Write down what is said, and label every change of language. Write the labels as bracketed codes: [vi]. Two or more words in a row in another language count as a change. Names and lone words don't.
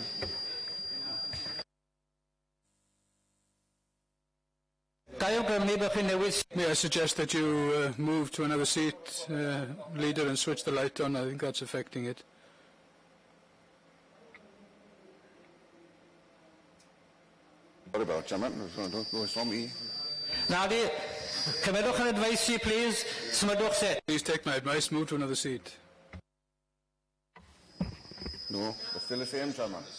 [cy] Gai awgrymu [en] May I suggest that you move to another seat, Leader, and switch the light on? I think that's affecting it. Sorry about Chairman. It's not me. [cy] Nadi, cymrydwch yn advice i, please. Symudwch set. [en] Please take my advice, move to another seat. No, it's still the same, Chairman.